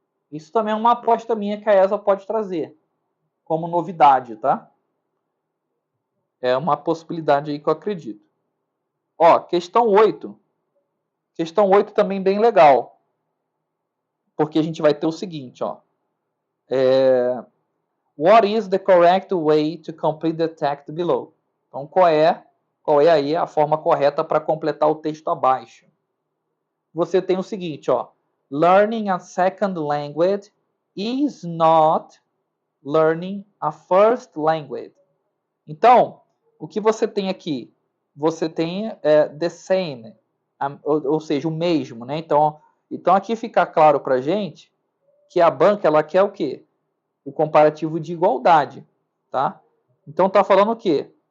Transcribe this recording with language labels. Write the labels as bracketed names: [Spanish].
[Portuguese] Isso também é uma aposta minha que a ESA pode trazer como novidade, tá? É uma possibilidade aí que eu acredito. Ó, questão 8. Questão 8 também bem legal. Porque a gente vai ter o seguinte, ó. [English] What is the correct way to complete the text below? [Portuguese] Então, qual é aí a forma correta para completar o texto abaixo? Você tem o seguinte, ó. [English] Learning a second language is not learning a first language. [Portuguese] Então, o que você tem aqui? Você tem [English] the same, [Portuguese] ou seja, o mesmo, né? Então aqui fica claro para a gente que a banca ela quer o quê? O comparativo de igualdade, tá? Então tá falando o quê?